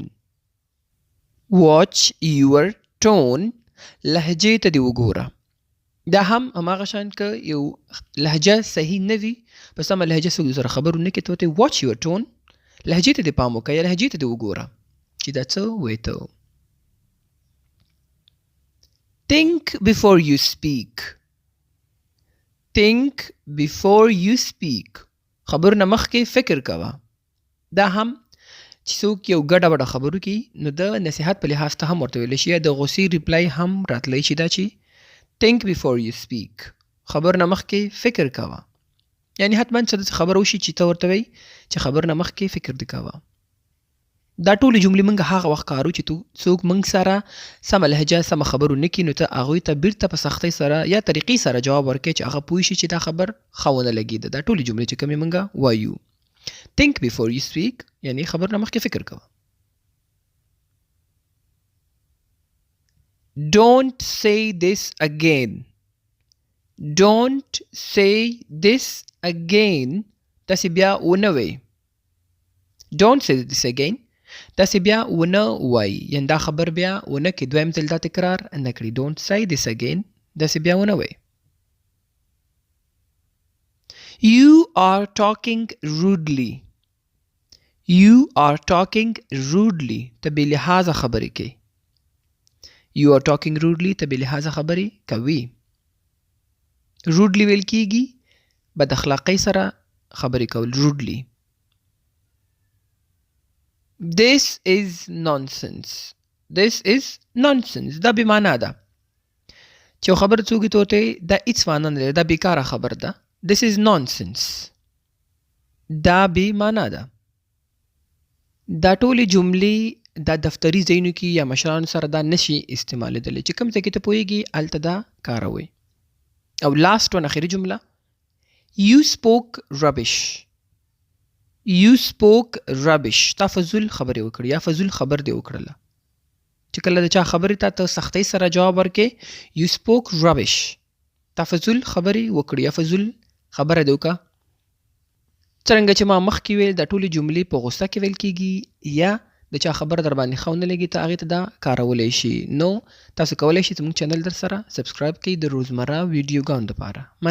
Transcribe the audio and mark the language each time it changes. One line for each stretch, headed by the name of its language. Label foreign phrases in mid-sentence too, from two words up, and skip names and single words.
English: watch your tone
Pashto: لهجې ته دې وګوره. دا هم هماغه شان که یو لهجه صحیح نه وي په سمه لهجه څوک سره خبرو نه کوي ته ورته
English: watch your tone
Pashto: لهجې ته دې پام وکړه یا لهجې ته دې وګوره چې دا څه وایې ته.
English: Think before you speak. Think before you speak.
Pashto: خبرو نه مخکې فکر کوه. دا هم چې څوک یو ګډه وډه خبرو کوي نو د نصیحت په لحاظ ته هم ورته ویلی شي یا د غوسې ریپلای هم راتلی شي دا چې
English: Think before you speak.
Pashto: خبرو نه مخکې فکر کوه. یعنی حتما څه خبره وشي چې ته ورته وایي چې خبرو نه مخکې فکر دې کوه. دا ټولې جملې موږ هغه وخت کارو چې څوک موږ سره سمه لهجه سمه خبرو نه کړي نو ته هغوی ته بیرته په سختۍ سره یا طریقې سره جواب ورکړې چې هغه پوه شي چې دا خبر ښه ونه لګېده. دا ټولې جملې چې کومې موږ وایو.
English: Think before you speak
Pashto: یعنی خبر نه مخکې فکر کوه.
English: Don't say this again. Don't say this again.
Pashto: تاسې بیا ونه وایئ.
English: Don't say this again.
Pashto: تاسې بیا ونه وایي یعنی دا خبر بیا ونه کړي دویم ځل دا تکرار نه کړي.
English: Don't say this again.
Pashto: داسې بیا ونه وایي.
English: You are talking rudely. You are talking rudely.
Pashto: ته بې لحاظه خبرې کوي.
English: You are talking rudely.
Pashto: ته بې لحاظه خبرې کوي. rudely ویل کېږي بد اخلاقۍ سره خبرې کول. rudely.
English: This is nonsense. This is nonsense.
Pashto: دا بې معنا ده. چې یو خبر څوک ته ورته دا هېڅ معنا نه لري دا بېکاره خبر ده.
English: This is nonsense.
Pashto: دا بې معنا ده. دا ټولې جملې دا دفتري ځایونو کې یا مشرانو سره دا نشي استعمالېدلی چې کوم ځای کې ته پوهېږي هلته دا کاروئ. او
English: last one
Pashto: اخري جمله
English: You spoke rubbish. You spoke rubbish.
Pashto: تا فضول خبرې وکړې یا فضول خبر دې وکړله. چې کله د چا خبرې ته سختۍ سره جواب ورکې
English: You spoke rubbish.
Pashto: تا فضول خبرې وکړې یا فضول خبره دې وکړه. څرنګه چې ما مخکې ویل دا ټولې جملې په غوسه کې ویل کېږي یا د چا خبره در باندې ښه ونه لګي ته هغې ته دا کارولی شي. نو تاسو کولی شئ زموږ چینل در سره سبسکرایب کړئ د روزمره ویډیوګانو دپاره.